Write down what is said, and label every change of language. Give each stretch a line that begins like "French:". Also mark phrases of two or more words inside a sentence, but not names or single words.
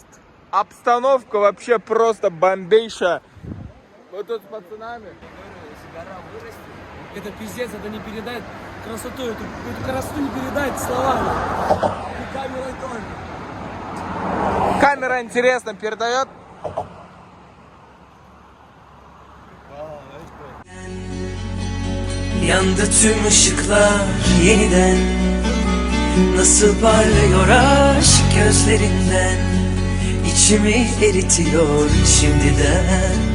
Russian: Обстановка вообще просто бомбейшая. Вот тут с пацанами. Это пиздец, это не передать красоту, эту красоту не передать словами. И камерой тоже. Камера интересно передает.
Turkish: Yandı tüm ışıklar yeniden. Nasıl parlıyor aşk gözlerinden. İçimi eritiyor şimdiden.